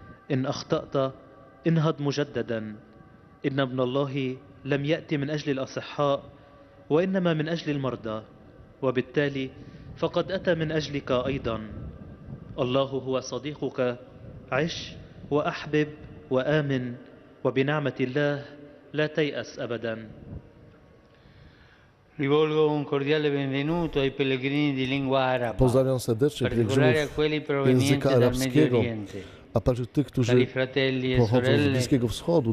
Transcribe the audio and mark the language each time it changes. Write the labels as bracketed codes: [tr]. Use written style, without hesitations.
[ar] إن أخطأت انهض مجددا. إن ابن الله لم يأتي من أجل الأصحاء وإنما من أجل المرضى، وبالتالي فقد أتى من أجلك أيضا. الله هو صديقك. عش وأحبب وآمن، وبنعمة الله لا تيأس أبدا. [it] Rivolgo un cordiale benvenuto ai pellegrini di lingua araba, [pl] Pozdrawiam serdecznie pielgrzymów języka arabskiego, a także tych, którzy pochodzą z Bliskiego Wschodu.